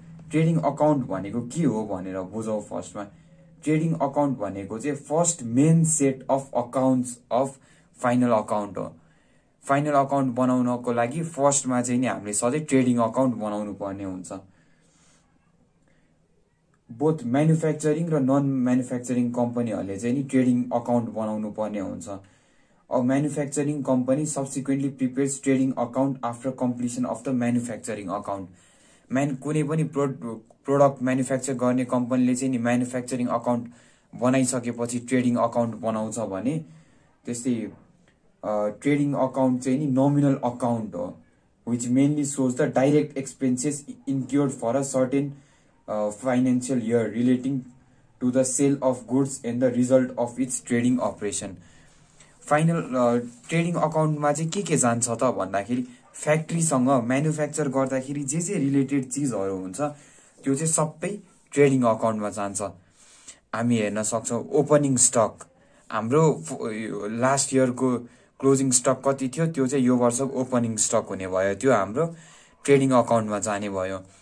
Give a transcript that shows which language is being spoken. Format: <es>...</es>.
<ne>Trading account भनेको के हो भनेर बुझौँ. फर्स्टमा ट्रेडिङ अकाउन्ट भनेको चाहिँ first main set of accounts of final account हो. फाइनल अकाउन्ट बनाउनको लागि फर्स्टमा चाहिँ नि हामीले सधैँ ट्रेडिङ अकाउन्ट बनाउनु पर्ने हुन्छ. बोथ म्यानुफ्याक्चरिङ र नन म्यानुफ्याक्चरिङ कम्पनीहरूले चाहिँ नि ट्रेडिङ अकाउन्ट बनाउनु पर्ने हुन्छ.</ne> <en>A manufacturing company subsequently prepares trading account after completion of the manufacturing account.</en> <ne>कुनै पनि प्रोडक्ट म्यानुफ्याक्चर गर्ने कम्पनीले चाहिँ नि म्यानुफ्याक्चरिङ अकाउन्ट बनाइसकेपछि ट्रेडिङ अकाउन्ट बनाउँछ भने त्यस्तै ट्रेडिङ अकाउन्ट चाहिँ नि नोमिनल अकाउन्ट हो</ne> <en>which mainly shows the direct expenses incurred for a certain financial year relating to the sale of goods and the result of its trading operation.</en> <ne>Final trading अकाउन्टमा चाहिँ के जान्छ त भन्दाखेरि फ्याक्ट्रीसँग manufacture गर्दाखेरि जे रिलेटेड चीजहरू हुन्छ त्यो चाहिँ सबै ट्रेडिङ अकाउन्टमा जान्छ. हामी हेर्न सक्छौं ओपनिङ स्टक हाम्रो लास्ट इयरको क्लोजिङ स्टक कति थियो त्यो चाहिँ यो वर्षको ओपनिङ स्टक हुने भयो, त्यो हाम्रो ट्रेडिङ अकाउन्टमा जाने भयो.</ne>